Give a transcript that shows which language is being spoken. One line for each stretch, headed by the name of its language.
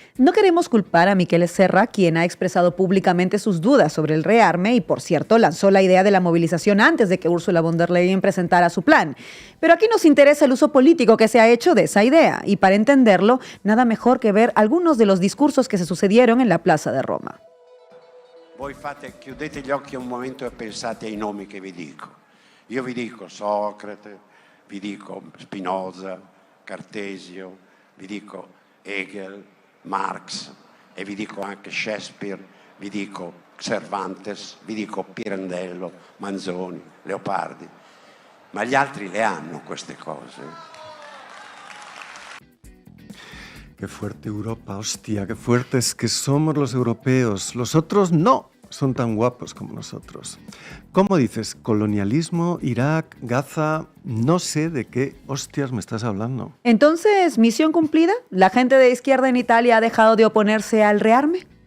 Spanish: No queremos culpar a Michele Serra, quien ha expresado públicamente sus dudas sobre el rearme y, por cierto, lanzó la idea de la movilización antes de que Ursula von der Leyen presentara su plan. Pero aquí nos interesa el uso político que se ha hecho de esa idea y para entenderlo, nada mejor que ver algunos de los discursos que se sucedieron en la Plaza de Roma.
Italian: Voi chiudete gli occhi un momento e pensate ai nomi che vi dico. Io vi dico Socrate, vi dico Spinoza, Cartesio, vi dico Hegel, Marx e vi dico anche Shakespeare, vi dico Cervantes, vi dico Pirandello, Manzoni, Leopardi. Ma gli altri le hanno queste cose.
Spanish: Qué fuerte Europa, hostia, qué fuertes que somos los europeos. Los otros no son tan guapos como nosotros. ¿Cómo dices? Colonialismo, Irak, Gaza, no sé de qué hostias me estás hablando. Entonces, ¿misión cumplida? ¿La gente de izquierda en Italia ha dejado de oponerse al rearme?